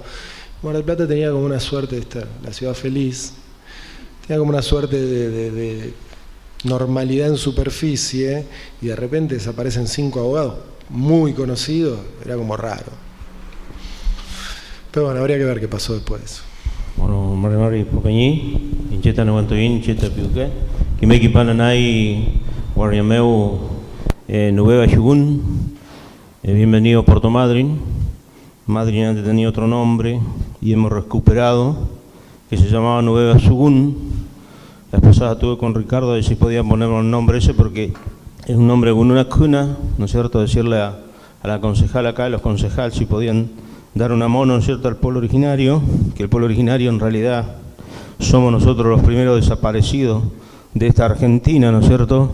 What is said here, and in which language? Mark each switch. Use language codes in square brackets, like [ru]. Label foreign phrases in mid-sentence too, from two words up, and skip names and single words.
[es] Mar del Plata tenía como una suerte de estar, la ciudad feliz, tenía como una suerte de normalidad en superficie, y de repente desaparecen 5 abogados muy conocidos, era como raro. Pero bueno, habría que ver qué pasó después de eso. Bueno, [arn] Mari Pocañí, Incheta Neguantoín, Incheta Piuque, Kimeki Pananay, Guarriameu, Nubega Yugun, [es] bienvenido a Puerto Madryn. Madryn antes tenía otro nombre y hemos recuperado, que se llamaba Nubega Yugun. La vez pasada tuve con Ricardo de si podía ponerme el nombre ese porque es un nombre con una cuna, ¿no es cierto? Decirle a la concejal acá, a los concejales, si podían dar una mano, ¿no es cierto?, al pueblo originario, que el pueblo originario en realidad somos nosotros los primeros desaparecidos de esta Argentina, ¿no es cierto?